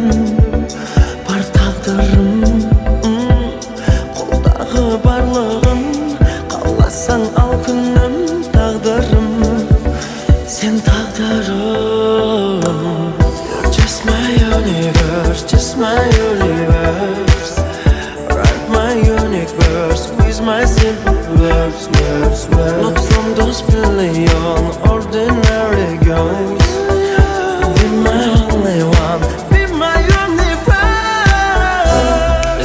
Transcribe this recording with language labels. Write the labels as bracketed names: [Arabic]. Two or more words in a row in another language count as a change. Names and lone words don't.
[Kazakh] Бар тағдырым, қолдағы барлығын қаласаң ал күнім. Тағдырым, сен тағдырым. [English] You're just my universe, just my universe. Write my universe with my simple words, words, words. Not from those billion ordinary girls. Be my only one, be my universe.